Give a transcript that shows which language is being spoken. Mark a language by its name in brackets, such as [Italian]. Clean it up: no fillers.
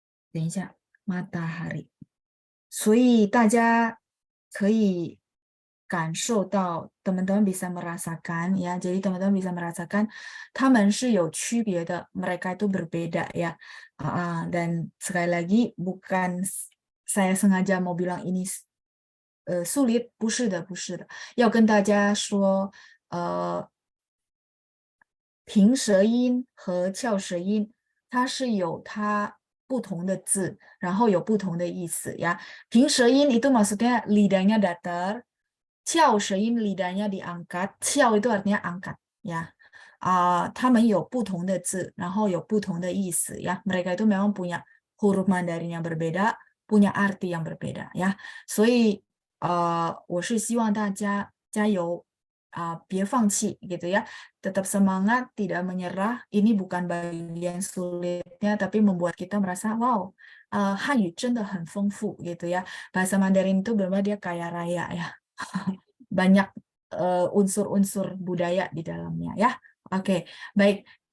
[Chinese] 等一下 matahari. 所以大家可以感受到 [Indonesian] teman-teman bisa merasakan ya, jadi teman-teman bisa merasakan [Chinese] 他们是有区别的, [Indonesian] mereka itu berbeda ya. Dan sekali lagi bukan saya sengaja mau bilang ini sulit, [Chinese] 不是的，不是的，要跟大家说平舌音和翘舌音它是有它不同的字，然后有不同的意思ya. [Indonesian] 平舌音 itu maksudnya lidahnya datar, 翘舌音 lidahnya diangkat, 翘 itu artinya angkat ya. [Chinese] 他们有不同的字，然后有不同的意思ya. [Indonesian] Mereka itu memang punya huruf Mandarin yang berbeda, punya arti yang berbeda ya. [Chinese] 所以我是希望大家加油。别放弃 [Indonesian] gitu ya, tetap semangat, tidak menyerah. Ini bukan bagian sulitnya, tapi membuat kita merasa wow, [Chinese] 汉语真的很丰富 [Indonesian] gitu ya. Bahasa Mandarin itu benar-benar dia kaya raya ya. Banyak unsur-unsur budaya di dalamnya ya. Oke, baik.